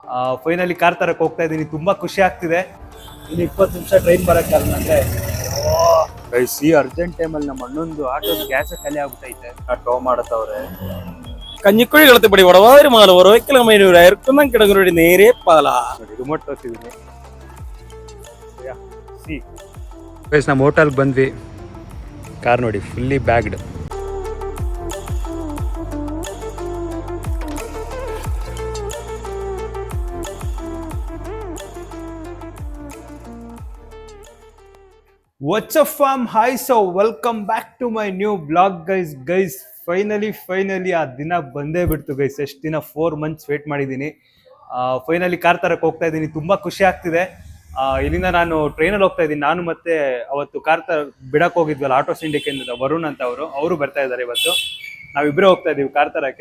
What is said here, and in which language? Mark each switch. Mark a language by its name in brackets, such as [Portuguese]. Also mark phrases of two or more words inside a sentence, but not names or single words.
[Kannada] ಫೈನಲಿ ಕಾರ್ ತರಕ್ಕೆ ಹೋಗ್ತಾ ಇದ್ದೀನಿ. ತುಂಬಾ ಖುಷಿ ಆಗ್ತಿದೆ. ಇನ್ನು 20 ನಿಮಿಷ ಟ್ರೈನ್ ಬರಕ್ಕೆ ಅಂದ್ರೆ ಈ ಅರ್ಜೆಂಟ್ ಟೈಮಲ್ಲಿ ನಮ್ಮ ಅಣ್ಣಂದು ಆಟೋದ ಗ್ಯಾಸ್ ಖಾಲಿ ಆಗ್ಬಿಟ್ಟೈತೆ. ಟೋ ಮಾಡತ್ತವ್ರೆ. [Malayalam] കഞ്ഞിക്കുഴി കളത്തിപ്പടി വടവാതിരി മാല ഉറവയ്ക്കല മൈനൂർ അയർക്കുന്ന കിടങ്ങുരുടെ നേരെ പാല [Kannada] ರಿಮೋಟ್ ತೋರಿಸಿದ್ದೀನಿ. ನಮ್ಮ ಹೋಟೆಲ್ಗೆ ಬಂದ್ವಿ. ಕಾರ್ ನೋಡಿ [English] fully bagged. What's up fam? Hi, so welcome back to my new vlog guys. [Kannada] ಫೈನಲಿ ಆ ದಿನ ಬಂದೇ ಬಿಡ್ತು ಗೈಸ್. ಎಷ್ಟು ದಿನ 4 [English] months wait [Kannada] ಮಾಡಿದ್ದೀನಿ. ಫೈನಲಿ ಕಾರ್ ತರಕ್ಕೆ ಹೋಗ್ತಾ ಇದ್ದೀನಿ. ತುಂಬಾ ಖುಷಿ ಆಗ್ತಿದೆ. ಇಲ್ಲಿಂದ ನಾನು ಟ್ರೈನಲ್ಲಿ ಹೋಗ್ತಾ ಇದ್ದೀನಿ. ನಾನು ಮತ್ತೆ ಅವತ್ತು ಕಾರ್ ಬಿಡಕ್ಕೆ ಹೋಗಿದ್ವಲ್ಲ ಆಟೋ ಸಿಂಡಿಕೇಟ್ ವರುಣ್ ಅಂತ ಅವರು ಬರ್ತಾ ಇದ್ದಾರೆ. ಇವತ್ತು ನಾವಿಬ್ಬರೇ ಹೋಗ್ತಾ ಇದೀವಿ ಕಾರ್ ತರಕ್ಕೆ.